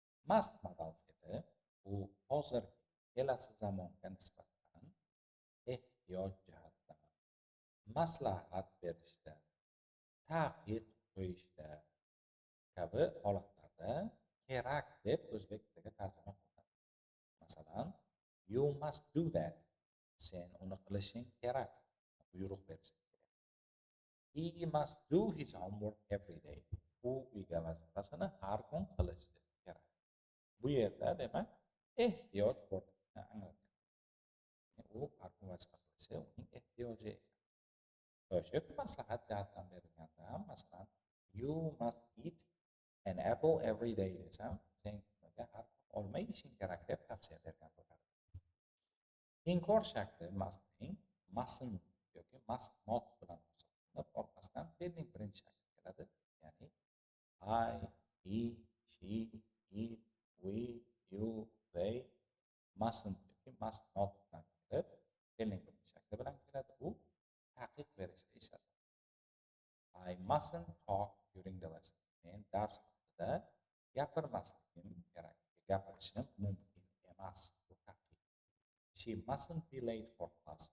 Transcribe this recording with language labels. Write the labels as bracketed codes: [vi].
[uz] Must modal fe'li u hozir kelasi zamonga nisbatan ehtiyoj jihatdan, maslahat berishda, taqiq qo'yishda kabi holatlarda kerak deb o'zbek tiliga tarjima qilinadi. [en] Masalan, you must do that. [uz] Sen uni qilishing kerak. Buyruq berishing kerak. [en] He must do his homework every day. [uz] U uyga vazifasini har kun qilishi kerak. Bu yerda demak ehtiyoj borligini anglatadi. U har kun vazifa qilishi uning ehtiyoji ekan. O'sha maslahat jihatdan berilganda ham, masalan, [en] you must eat an apple every day [uz] desam, sen kuniga har kun olma yeyishing kerak deb tavsiya bergan bo'ladi. Inkor shakli mustning mustn't yoki must not bilan hisoblanib, orqasidan fe'lning birinchi shakli keladi. Ya'ni I, he, she, it, we, you, they mustn't yoki must not bilan kelib, fe'lning birinchi shakli bilan keladi. U taqiq berishda ishlatiladi. [en] I mustn't talk during the lesson. [uz] Men dars vaqtida gapirmasligim kerak. Gapirishim mumkin emas. Bu taqiq. [en] She mustn't be late for class.